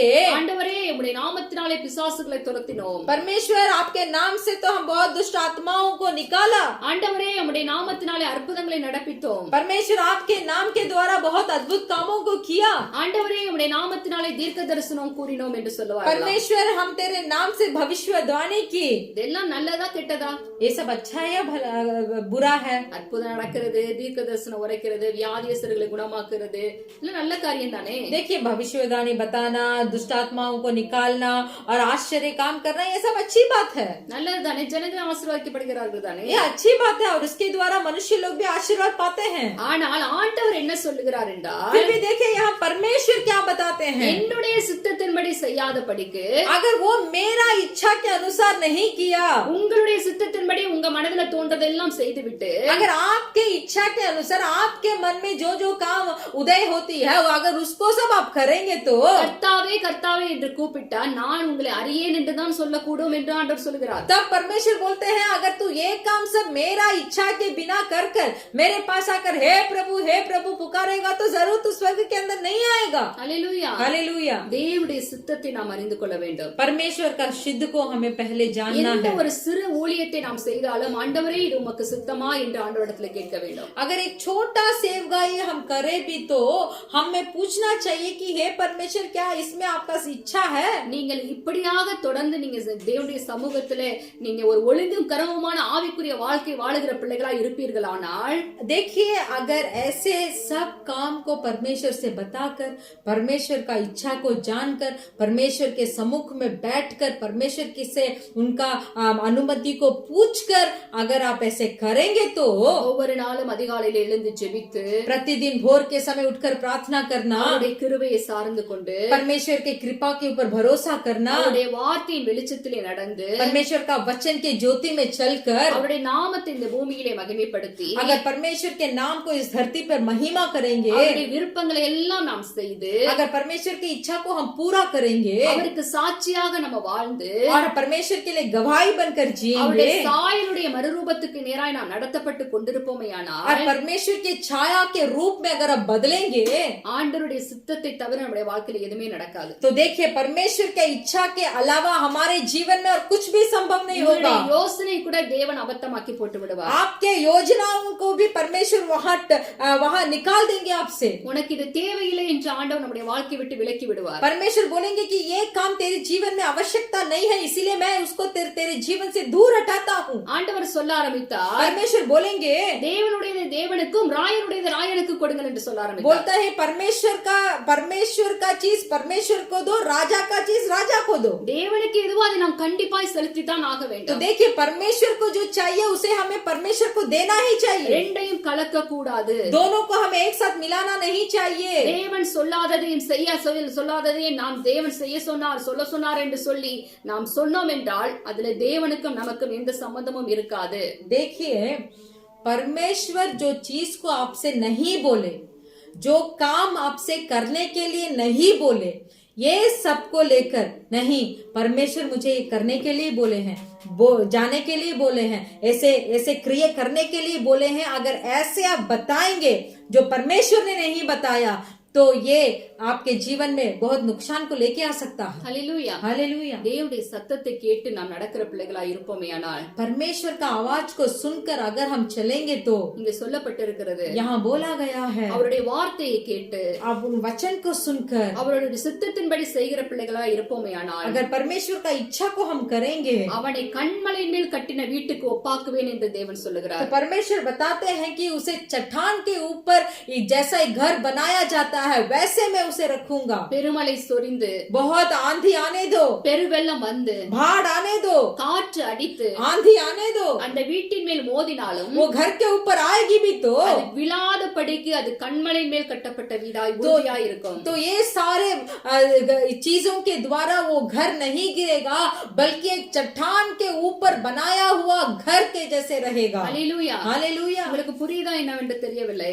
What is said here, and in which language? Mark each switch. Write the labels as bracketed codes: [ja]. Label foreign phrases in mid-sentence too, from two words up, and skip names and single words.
[ta] ஆண்டவரே உம்முடைய நாமத்தினாலே பிசாசுகளை துரத்தினோம், [hi] परमेश्वर आपके नाम से तो हम बहुत दुष्ट आत्माओं को निकाला, [ta] ஆண்டவரே உம்முடைய நாமத்தினாலே அற்புதங்களை நடப்பித்தோம், [hi] परमेश्वर आपके नाम के द्वारा बहुत अद्भुत कामों को किया, [ta] ஆண்டவரே உம்முடைய நாமத்தினாலே தீர்க்க தரிசனம் கூறினோம் என்று சொல்லுவார்கள். [hi] परमेश्वर हम तेरे नाम से भविष्यवाणी की। [ta] இதெல்லாம் நல்லதா கெட்டதா? [hi] ये सब अच्छा है या बुरा है? [ta] அற்புதம் நடக்கிறது, தீர்க்க தரிசனம் உரைக்கிறது, வியாதியஸ்தர்களை குணமாக்குறது, இதெல்லாம் நல்ல காரியம் தானே. [hi] देखिए, भविष्यवाणी बताना, दुष्ट आत्माओं को निकालना और आश्चर्य काम करना, ये सब अच्छी बात है, [ta] நல்லது தானே. ஜனங்கள் ஆசீர்வதிக்கப்படுகிறார்கள் தானே. [hi] ये अच्छी बात है और उसके द्वारा मनुष्य लोग भी आशीर्वाद पाते हैं। [ta] ஆனால் ஆண்டவர் என்ன சொல்லுகிறார் என்றால், [hi] फिर भी देखिए यहाँ परमेश्वर क्या बताते हैं, [ta] என்னுடைய சித்தத்தின்படி செய்யாதபடிக்கு [hi] अगर वो मेरा इच्छा के अनुसार नहीं किया, [ta] உங்களுடைய சித்தத்தின்படி உங்க மனதுல தோன்றதெல்லாம் செய்துவிட்டு [hi] अगर आपके इच्छा के अनुसार आपके मन में जो जो काम उदय होती है, वो अगर उसको सब आप करेंगे तो [ta] கர்த்தாவே கர்த்தாவே என்று கூப்பிட்டா நான் உங்களை அறியேன் என்றுதான் சொல்லக்கூடும் என்று ஆண்டவர் சொல்கிறார். [hi] तब परमेश्वर बोलते हैं, अगर तू ये काम सब मेरा इच्छा के बिना कर मेरे पास आकर हे प्रभु पुकारेगा तो जरूर तू स्वर्ग के अंदर नहीं आएगा। [ta] ஹல்லேலூயா. [hi] हालेलुया। [ta] தேவனுடைய சித்தத்தை நாம் அறிந்து கொள்ள வேண்டும். [hi] परमेश्वर का सिद्ध को हमें पहले जानना [ta] எந்த [hi] है। [ta] ஒரு சிறு ஊழியத்தை நாம் செய்தாலும் ஆண்டவரே இது உமக்கு சித்தமா என்று ஆண்டவரிடத்தில் கேட்க வேண்டும். [hi] अगर एक छोटा सेवकाई हम करे भी तो हमें पूछना चाहिए कि हे परमेश्वर क्या इसमें आपका इच्छा है? [ta] நீங்கள் இப்படியாக தொடர்ந்து நீங்க தேவனுடைய சமூகத்திலே நீங்க ஒரு ஒழுங்கும் கரமுமான ஆவிக்குரிய வாழ்க்கை வாழுகிற பிள்ளைகளா இருப்பீர்களானால், [hi] देखिए, अगर ऐसे सब काम को परमेश्वर से बताकर, परमेश्वर का इच्छा को जानकर, परमेश्वर के सम्मुख में बैठकर, परमेश्वर की से उनका अनुमति को पूछकर अगर आप ऐसे करेंगे तो [ta] ஒவ்வொரு நாளும் அதிகாலையில் எழுந்து ஜெபித்து [hi] प्रतिदिन भोर के समय उठकर प्रार्थना करना, [ta] அவருடைய கிருபையை சார்ந்து கொண்டு [hi] परमेश्वर के कृपा के ऊपर भरोसा करना, [ta] அவருடைய வார்த்தையின் வெளிச்சத்திலே நடந்து [hi] परमेश्वर का वचन के ज्योति में चलकर [ta] அவருடைய நாமத்தை இந்த பூமியிலே மகிமைப்படுத்தி [hi] अगर परमेश्वर के नाम को इस धरती पर महिमा करेंगे, [ta] அவருடைய விருப்பங்களை எல்லாம் நாம் செய்து [hi] अगर परमेश्वर की इच्छा को हम पूरा करेंगे [ta] அவருக்கு சாட்சியாக நம்ம வாழ்ந்து [hi] और परमेश्वर के लिए गवाही बनकर जिएंगे [ta] அவருடைய சாயலுடைய மறுரூபத்துக்கு நேராய் நாம் நடத்தப்பட்டு கொண்டிருப்போமேயானால், [hi] और परमेश्वर की छाया के रूप में अगर आप बदलेंगे [ta] ஆண்டவருடைய சித்தத்தை தவிர நம்முடைய வாழ்க்கையில எதுவுமே நடக்காது. [hi] तो देखिए, परमेश्वर के इच्छा के अलावा हमारे जीवन में और कुछ भी संभव नहीं होगा। [ta] யோசனை கூட தேவன் அபத்தமாக்கி போட்டு விடுவார். [hi] आपके योजनाओं को भी परमेश्वर वहां निकाल देंगे आपसे। [ta] உனக்கு இது தேவையில்லை என்று ஆண்டவர் நம்முடைய வாழ்க்கை விட்டு விலக்கி விடுவார். [hi] परमेश्वर बोलेंगे कि ये काम तेरे जीवन में आवश्यकता नहीं है, इसीलिए मैं उसको तेरे जीवन से दूर हटाता हूँ। [ta] ஆண்டவர் சொல்ல ஆரம்பித்தார், [hi] परमेश्वर बोलेंगे, [ta] தேவனுடையது தேவனுக்கும் ராயனுடையது ராயனுக்கு கொடுங்கள் என்று சொல்ல ஆரம்பித்தார். [hi] बोलता है परमेश्वर का चीज परमेश्वर को दो, राजा का चीज राजा को दो। [ta] தேவனுக்கு எதுவோ அதை நாம் கண்டிப்பாய் செலுத்தித்தான் ஆக [hi] तो [ta] வேண்டும். [hi] देखिए, परमेश्वर को जो चाहिए उसे हमें परमेश्वर को देना ही चाहिए। [ta] ரெண்டையும் கலக்க கூடாது. [hi] दोनों को हमें एक साथ मिलाना नहीं चाहिए। [ta] தேவன் சொல்லாததையும் சொல்லாததையும் நாம் தேவன் செய்ய சொன்னார் சொல்ல சொன்னார் என்று சொல்லி நாம் சொன்னோம் என்றால் அதுல தேவனுக்கும் நமக்கும் எந்த சம்பந்தமும் இருக்காது. [hi] देखिए, परमेश्वर जो चीज को आपसे नहीं बोले, जो काम आपसे करने के लिए नहीं बोले, ये सबको लेकर नहीं, परमेश्वर मुझे ये करने के लिए बोले हैं, जाने के लिए बोले हैं, ऐसे क्रिया करने के लिए बोले हैं, अगर ऐसे आप बताएंगे जो परमेश्वर ने नहीं बताया तो ये आपके जीवन में बहुत नुकसान को लेके आ सकता है। [ta] ஹல்லேலூயா. [hi] हालेलुया। [ta] தேவனுடைய சத்தத்தை கேட்டு நாம் நடக்கிற பிள்ளைகளா இருப்போமேயானால், [hi] परमेश्वर का आवाज को सुनकर अगर हम चलेंगे तो [ta] இங்க சொல்லப்பட்டிருக்கிறது, [hi] यहाँ बोला गया है, [ta] அவருடைய வார்த்தையை கேட்டு [hi] आप उन वचन को सुनकर [ta] அவருடைய சித்தத்தின்படி செய்கிற பிள்ளைகளா இருப்போமேயானால், [hi] अगर परमेश्वर का इच्छा को हम करेंगे [ta] அவனை கண்மலையின் மேல் கட்டின வீட்டுக்கு ஒப்பாக்குவேன் என்று தேவன் [hi] तो [ta] சொல்லுகிறார். [hi] परमेश्वर बताते हैं कि उसे चट्टान के ऊपर जैसा एक घर बनाया जाता है वैसे मैं उसे रखूंगा। [ta] பெருமழை சொரிந்து [hi] बहुत आंधी आने दो, [ta] பெருவெள்ளம் வந்து [hi] बाढ़ आने दो, [ta] காற்று அடித்து [hi] आंधी आने दो, [ta] அந்த வீட்டின் மேல் மோதினாலும் [hi] वो घर के ऊपर आएगी भी तो [ta] அது விழாதபடிக்கு அது கண்மலை மேல் கட்டப்பட்ட வீடாய் உறுதியாய் இருக்கும். [hi] तो ये सारे चीजों के द्वारा वो घर नहीं गिरेगा, बल्कि एक चट्टान के ऊपर बनाया हुआ घर के जैसे रहेगा। [ta] ஹல்லேலூயா. [hi] हालेलुया। [ta] உங்களுக்கு புரியுதா என்னவென்று தெரியவில்லை.